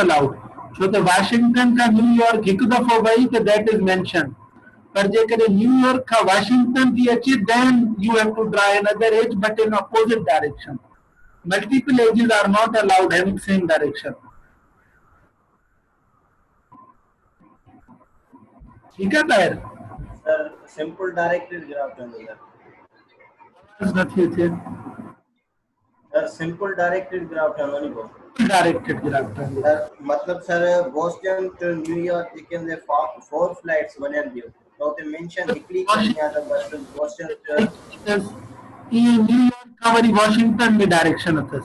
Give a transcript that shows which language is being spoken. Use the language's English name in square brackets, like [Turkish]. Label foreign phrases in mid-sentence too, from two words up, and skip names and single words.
[Sindhi] अलाउड, छो त वॉशिंगटन खां न्यूयॉर्क हिकु दफ़ो वई त [English] that is mention, [Sindhi] पर जेकॾहिं न्यूयॉर्क खां वॉशिंगटन थी अचे [English] then you have to draw another edge but in opposite direction. Multiple edges are not allowed having same direction. [Urdu] ٹھیک ہے طاہر? [Sindhi] सर [English] simple directed graph [Sindhi] ठहणो चाहिए। नथी अचे। सर [English] simple directed graph [Sindhi] ठहणो नहीं पवंदो। [English] directed graph [Sindhi] ठहंदो। सर मतलब सर बोस्टन टू न्यूयॉर्क जेके 4 फ्लाइट्स वञनि थियूं त उते मेंशन हिकिड़ी करणी आहे त बस बोस्टन ये न्यूयॉर्क का वरी वॉशिंगटन में डायरेक्शन अथस।